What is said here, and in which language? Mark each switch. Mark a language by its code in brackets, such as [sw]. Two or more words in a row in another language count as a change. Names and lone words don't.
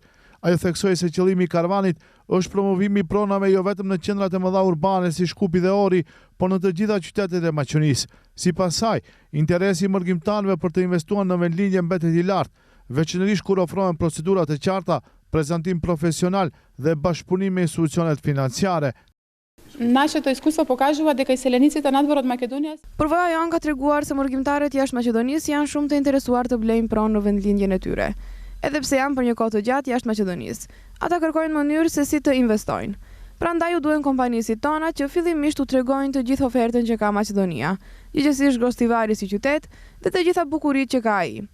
[sq] Ajo theksoi se qëllimi i karvanit është promovimi i pronave jo vetëm në qendrat e mëdha urbane si Shkupi dhe Ori, por në të gjitha qytetet e Maqedonisë. Sipas saj, interesi i mërgjimtarëve për të investuar në vendlinje mbetet i lartë, veçanërisht kur ofrohen procedurat e qarta, prezantim profesional dhe bashkëpunim me institucionet financiare. [mk] Нашето изкуство покажува дека изселениците надвор од Македонија. [sq] Përvoja janë ka treguar se mërgjimtarët jashtë Maqedonisë janë shumë të interesuar të blejnë pronë në vendlindjen e tyre. Edhe pse janë për një kohë të gjatë jashtë Maqedonisë, ata kërkojnë mënyrë se si të investojnë. Prandaj u duhen kompanisit tona që fillimisht u tregojnë të gjithë ofertën që ka Maqedonia, gjithsesi Gostivari si qytet dhe të gjitha bukuritë që ka ai.